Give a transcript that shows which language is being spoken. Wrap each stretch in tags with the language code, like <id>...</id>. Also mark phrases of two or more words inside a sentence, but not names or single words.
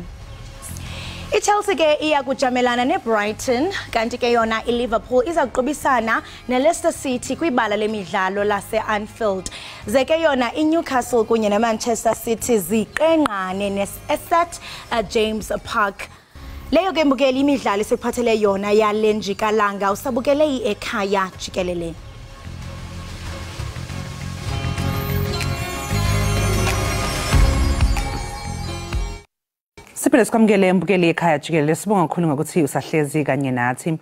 <xh>IChelsea ke iya kujamelana neBrighton, kanti ke yona iLiverpool iza kuqubisana neLeicester City kwibala lemidlalo laseAnfield. Ze ke yona iNewcastle kunye neManchester City ziqenqane neSet James Park. Leyo ke mbukeli imidlalo esiphathele yona yale njikalanga usabukele iEkhaya Jikelele.</xh> <zu>Siphinde sikwamukele mbukeli ekhaya Jikelele, sibonga kakhulu ngokuthi usahlezi kanye nathi.</zu>